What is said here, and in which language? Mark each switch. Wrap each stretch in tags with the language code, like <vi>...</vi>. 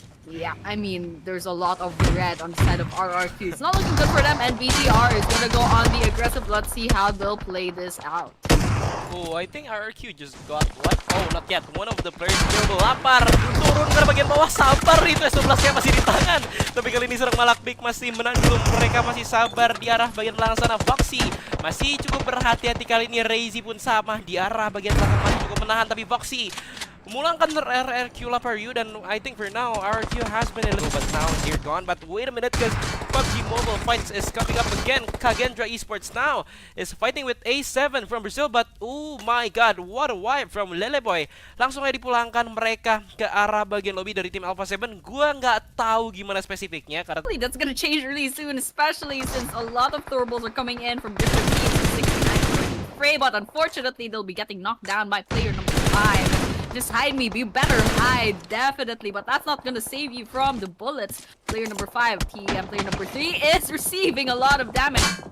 <en>Yeah, I mean, there's a lot of red on the side of RRQ. It's not looking good for them, and BTR is gonna go on the aggressive. Let's see how they'll play this out. Oh, I think RRQ just got what? Oh, not yet. One of the players still lapar.</en> <id>Turun ke bagian bawah, sabar itu. 11-nya masih di tangan. Tapi kali ini serang Malakbik masih menanggung. Mereka masih sabar di arah bagian belakang sana. Voxy masih cukup berhati-hati kali ini. Razy pun sama di arah bagian belakang masih cukup menahan. Tapi Voxy memulangkan RRQ Laparu, dan</id> <en>I think for now RRQ has been a little, but now they're gone. But wait a minute, because PUBG Mobile Fights is coming up again. Kagendra Esports now is fighting with A7 from Brazil, but oh my god, what a wipe from Leleboy.</en> <id>Langsung aja dipulangkan mereka ke arah bagian lobby dari tim Alpha 7. Gua nggak tahu gimana spesifiknya karena</id> <en>that's gonna change really soon, especially since a lot of throwables are coming in from different teams. 69 Frey, but unfortunately they'll be getting knocked down by player number 5. Just hide me, you better hide, definitely. But that's not gonna save you from the bullets. Player number 5, TM, player number 3 is receiving a lot of damage.</en>